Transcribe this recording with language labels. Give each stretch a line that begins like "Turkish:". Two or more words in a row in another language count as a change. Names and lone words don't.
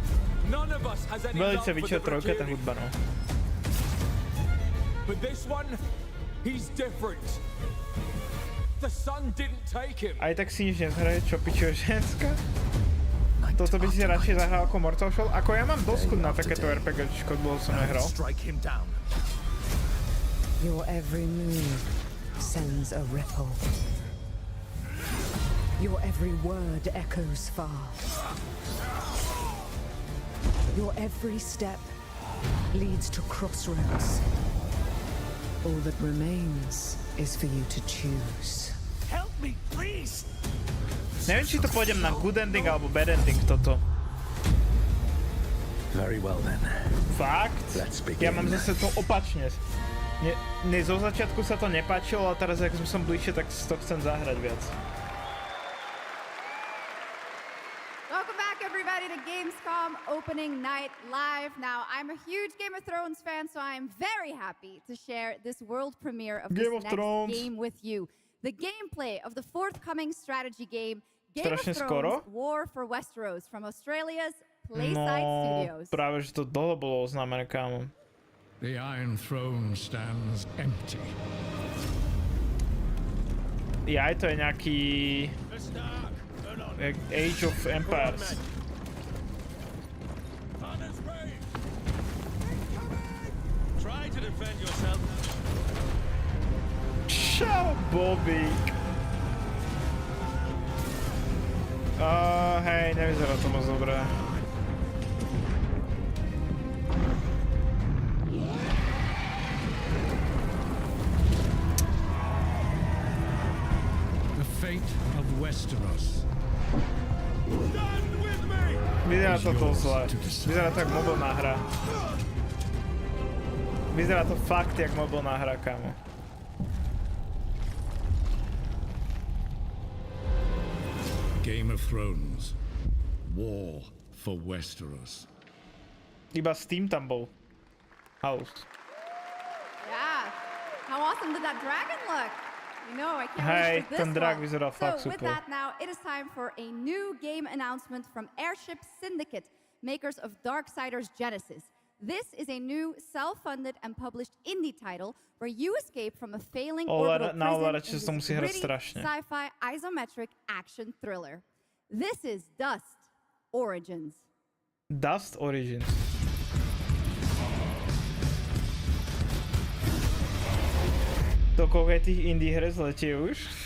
Slovak: Velice Witcher 3, tá hudba, no. Aj tak si nič nezhraje, čo pičuje ženská? Toto by si radšej zahral ako Mortal Shell? Ako ja mám dosť na takéto RPGčko, dlho som nehral.
English: Your every move sends a ripple. Your every word echoes far. Your every step leads to crossroads. All that remains is for you to choose. Help me, please!
Slovak: Neviem, či to pôjdem na
English: good ending
Slovak: alebo
English: bad ending
Slovak: toto.
English: Very well then.
Slovak: Fakt? Ja mám zase to opačne. Zo začiatku sa to nepáčilo, a teraz, ak som bližšie, tak to chcem zahrať viac.
English: Welcome back, everybody, to Gamescom opening night live. Now, I'm a huge Game of Thrones fan, so I'm very happy to share this world premiere of this next game with you. The gameplay of the forthcoming strategy game, Game of Thrones War for Westeros from Australia's Playside Studios.
Slovak: Práve, že to dlho bolo oznámené, kámo.
English: The Iron Throne stands empty.
Slovak: Ja, to je nejaký... Age of Empires.
English: Try to defend yourself.
Slovak: Čau, Bobík. Hej, nevyzerá to moc dobré.
English: The fate of Westeros.
Slovak: Vyzerá to zle. Vyzerá to jak mobilná hra. Vyzerá to fakt jak mobilná hra, kámo. Game of Thrones. War for Westeros. Iba Steam tam bol.
English: House. Yeah. How awesome did that dragon look? You know, I can't Hey, wait for ten this drag one.
Slovak: vyzeral fakt
English: So with
Slovak: super.
English: that now, it is time for a new game announcement from Airship Syndicate, makers of Darksiders Genesis. This is a new self-funded and published indie title where you escape from a failing orbital prison in this gritty sci-fi isometric action thriller. This is Dust Origins. Dust Origins.
Slovak: To koľko je tých indie her zletie už?